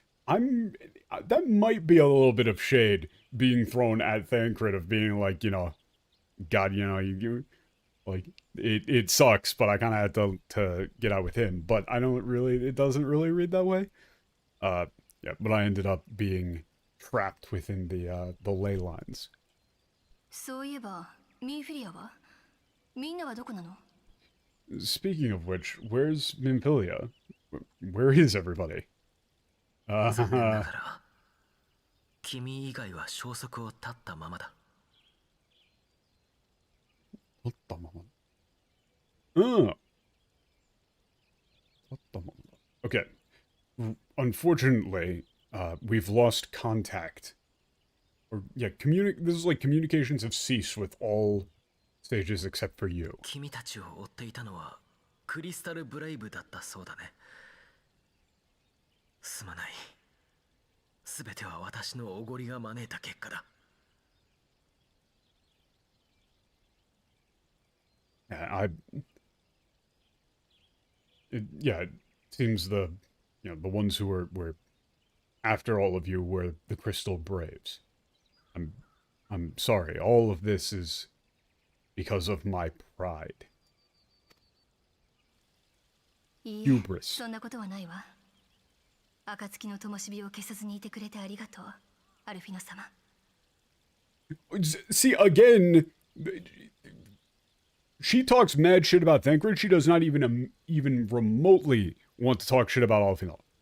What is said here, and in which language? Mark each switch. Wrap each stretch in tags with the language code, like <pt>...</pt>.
<en>That might be a little bit of shade being thrown at Thancred of being like, God, you like it sucks, but I kind of had to get out with him. But it doesn't really read that way. But I ended up being trapped within the ley lines.</en> <ja>そういえば、ミーフィリアは？みんなはどこなの？</ja> <en>Speaking of which, where's Minfilia? Where is everybody?</en> <ja>残念ながら、君以外は消息を絶ったままだ。立ったまま。うん。立ったままだ。Okay.</ja> <en>Unfortunately, we've lost contact. Or, this is like communications have ceased with all stages except for you.</en> <ja>君たちを追っていたのは、クリスタルブレイブだったそうだね。すまない。すべては私のおごりが招いた結果だ。</ja> <en>It seems the ones who were after all of you were the Crystal Braves. I'm sorry. All of this is because of my pride.</en> <ja>いいえ、</ja> <en>Hubris.</en> <ja>そんなことはないわ。暁の灯火を消さずにいてくれてありがとう、アルフィノ様。</ja> <en>See, again, she talks mad shit about Thancred. She does not even remotely want to talk shit about Alphinaud.</en>